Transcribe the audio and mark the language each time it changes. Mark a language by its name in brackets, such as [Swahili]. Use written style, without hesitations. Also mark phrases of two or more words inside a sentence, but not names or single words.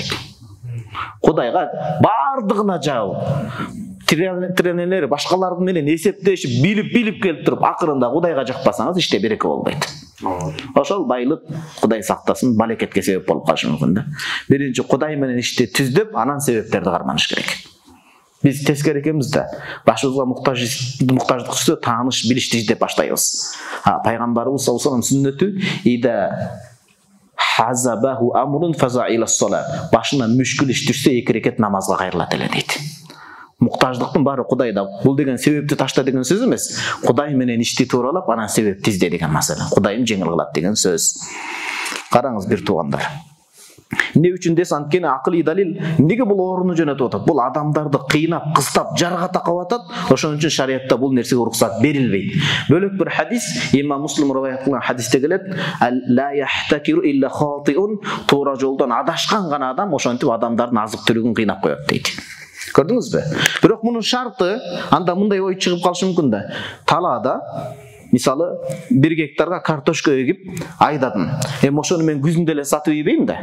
[Kyrgyz] Кудайга бардыгына жагып, тренерлер башкалардын менен эсептешип, билип келип туруп, акырында Кудайга жакпасаңыз иште береке болбойт. Ошол байлык Кудай сактасын, балекетке себеп болуп калышы мүмкүн да. Биринчи Кудай менен ишти түздөп, анан себептерди карманыш керек. Биз тескери экенбиз да. Башыбызга муктаждык түшсө тааныш билишти деп баштайбыз. [Arabic] Пайгамбарыбыз صلى الله عليه وسلم сүннөтү إذا حزبه أمر فزع إلى الصلاة. [Kyrgyz] Башына мүшкүл иш түшсө эки рекет намазга кайрылат эле дейт. Муктаждыктын баары Кудайда. Бул деген себепти ташта деген сөз эмес. Кудай менен ишти тууралап, анан себепти изде деген маселе. Кудайым жеңил кылат деген сөз. Караңыз бир туугандар. Эмне үчүн десе, анткени акылый далил эмнеге бул орунду жөнөтүп атат? Бул адамдарды кыйнап, кыстап, жарга такап атат. Ошон үчүн шариатта бул нерсеге уруксат берилбейт. Бөлөк бир хадис, Имам Муслим риваят кылган хадисте келет: [Arabic] "لا يحتكر إلا خاطئ", [Kyrgyz] туура жолдон адашкан гана адам ошентип адамдардын азык-түлүгүн кыйнап коет дейт. Көрдүңүзбү? Бирок мунун шарты, анда мындай ой чыгып калышы мүмкүн да. Талаада мисалы 1 гектарга картошка эгип айдадым. Ошону мен күзүндө эле сатып ийбейм да.